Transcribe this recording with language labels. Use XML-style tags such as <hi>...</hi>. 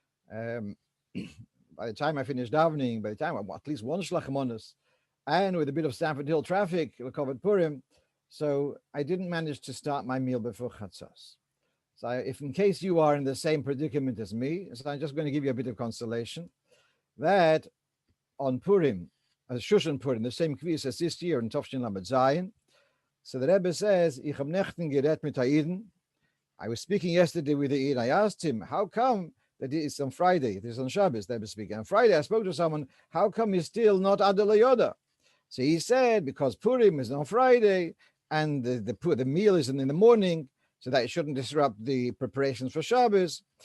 <en>By the time I finished davening, by the time at least one Shlachimonis, and with a bit of Stamford Hill traffic, we covered Purim, so I didn't manage to start my meal before Chatzos. So if in case you are in the same predicament as me, so I'm just going to give you a bit of consolation, that on Purim, as Shushan Purim, the same kvias as this year in Tovshin Lamed Zayin. So the Rebbe says,</en> <yi>Ich hab nechten geret mit Haiden.</yi> <en>I was speaking yesterday with the Eid. I asked him, how come that it is on Friday? It is on Shabbos, the Rebbe speaking. On Friday, I spoke to someone, how come he's still not Adel Yoda? So he said, because Purim is on Friday, and the meal is in the morning, so that it shouldn't disrupt the preparations for Shabbos.</en>